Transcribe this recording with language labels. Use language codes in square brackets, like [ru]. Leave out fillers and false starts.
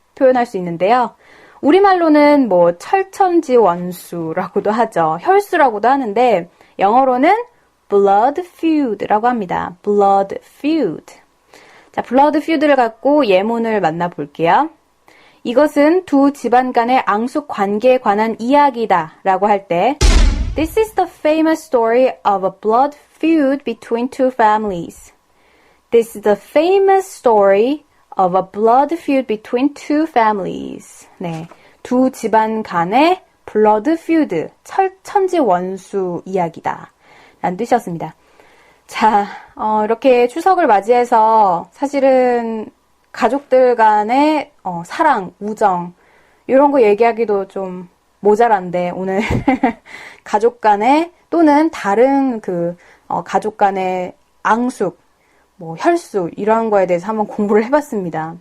[ko] 표현할 수 있는데요. 우리말로는 뭐 철천지 원수라고도 하죠. 혈수라고도 하는데 영어로는 blood feud라고 합니다. [en] blood feud. [ko] 자, blood feud를 갖고 예문을 만나볼게요. 이것은 두 집안 간의 앙숙 관계에 관한 이야기다 라고 할 때 [en] This is the famous story of a blood feud between two families. This is the famous story of a blood feud between two families. [ko] 네, 두 집안 간의 blood feud, 철천지 원수 이야기다 라는 뜻이었습니다. 자, 이렇게 추석을 맞이해서 사실은 가족들 간의 사랑, 우정 이런 거 얘기하기도 좀 모자란데 오늘 가족 간의 또는 다른 가족 간의 앙숙, 뭐 혈수 이런 거에 대해서 한번 공부를 해봤습니다.